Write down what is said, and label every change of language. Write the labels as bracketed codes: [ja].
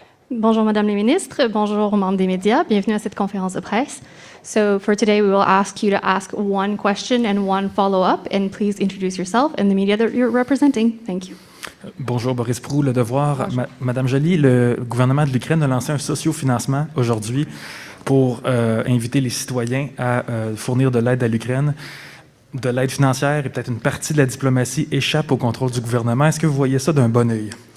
[fr] Bonjour Madame la Ministre, bonjour aux membres des médias, bienvenue à cette conférence de presse. [en] So for today we will ask you to ask one question and one follow-up, and please introduce yourself and the media that you're representing. Thank you. [fr] Bonjour Boris Proulx, Le Devoir. Madame Joly, le gouvernement de l'Ukraine a lancé un sociofinancement aujourd'hui pour inviter les citoyens à fournir de l'aide à l'Ukraine. De l'aide financière et peut-être une partie de la diplomatie échappe au contrôle du gouvernement. Est-ce que vous voyez ça d'un bon œil?